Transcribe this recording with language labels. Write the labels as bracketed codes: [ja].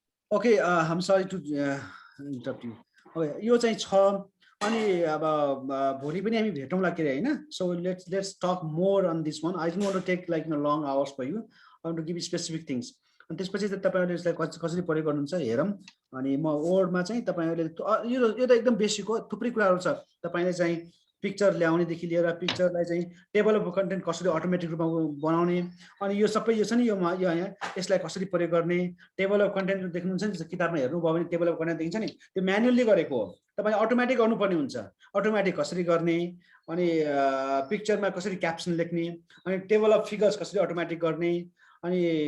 [en] Okay, I'm sorry to interrupt you. Okay, [ne] यो चाहिँ छ अनि अब भोलि पनि हामी भेटौँला के हैन [en] so let's talk more on this one. I don't want to take like long hours for you. I want to give you specific things. [ne] अनि त्यसपछि चाहिँ तपाईहरुले यसलाई कसरी प्रयोग गर्नुहुन्छ हेरौं अनि म वर्डमा चाहिँ तपाईहरुले यो त एकदम बेसिक हो थुप्रै कुराहरु छ तपाईले चाहिँ पिक्चर ल्याउने देखि लिएर पिक्चरलाई चाहिँ टेबल अफ कन्टेन्ट कसरी अटोमेटिक रूपमा बनाउने अनि यो सबै यो छ नि यो यहाँ यसलाई कसरी प्रयोग गर्ने टेबल अफ कन्टेन्ट देख्नुहुन्छ नि किताबमा हेर्नु भयो भने टेबल अफ कन्टेन्ट देखिन्छ नि त्यो म्यानुअली गरेको हो तपाईले अटोमेटिक गर्नुपर्ने हुन्छ अटोमेटिक कसरी गर्ने अनि पिक्चरमा कसरी क्याप्सन लेख्ने अनि टेबल अफ फिगर्स कसरी अटोमेटिक गर्ने अनि